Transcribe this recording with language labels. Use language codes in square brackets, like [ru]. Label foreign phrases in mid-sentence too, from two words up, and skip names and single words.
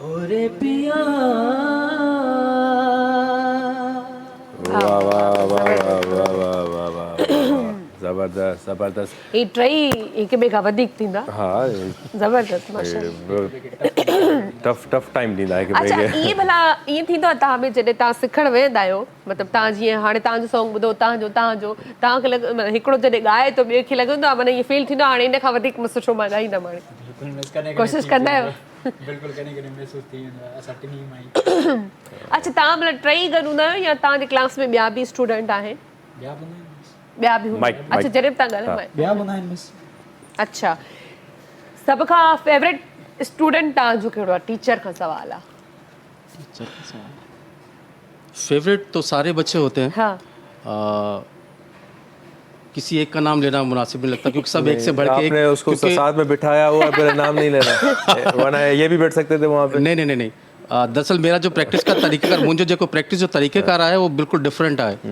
[sd] रे पिया वाह वाह वाह वाह वाह वाह वाह ज़बरदस्त ज़बरदस्त ही टई हिक ॿिए खां वधीक थींदा हा ज़बरदस्त माशाल्लाह [en] tough time [sd] ॾींदा हिक अच्छा ॿिए खे ईअं भला ईअं थींदो आहे तव्हां बि जॾहिं तव्हां सिखणु वेंदा आहियो मतिलबु तव्हां जीअं हाणे तव्हांजो सॉन्ग ॿुधो तव्हांखे मतिलबु हिकिड़ो जॾहिं ॻाए थो ॿिए खे लॻंदो आहे माना ईअं फील थींदो आहे हाणे इन खां वधीक सुठो मां ॻाईंदमि हाणे कोशिशि कंदा आहियो बिल्कुलु कॾहिं महसूस थी वेंदो आहे असां टिनी मां अच्छा तव्हां मतिलबु टई गॾु हूंदा आहियो या तव्हांजे क्लास में ॿिया बि स्टूडेंट आहिनि ॿिया बि हूंदा आहिनि अच्छा जॾहिं बि तव्हां ॻाल्हायो ॿिया हूंदा आहिनि बस अच्छा सभ खां [en] favourite student [sd] तव्हांजो कहिड़ो आहे टीचर खां सवाल आहे [hi] फेवरेट तो सारे बच्चे होते हैं हाँ किसी एक का नाम लेना मुनासिब नहीं लगता क्योंकि सब एक से बढ़ के आपने उसको साथ में बिठाया हुआ है, मेरा नाम नहीं लेना वरना ये भी बैठ सकते थे वहाँ पे नहीं दरअसल मेरा जो प्रैक्टिस का तरीक़ेकार मुझे जो प्रैक्टिस जो तरीक़ेकार आया है वो बिल्कुल डिफरेंट है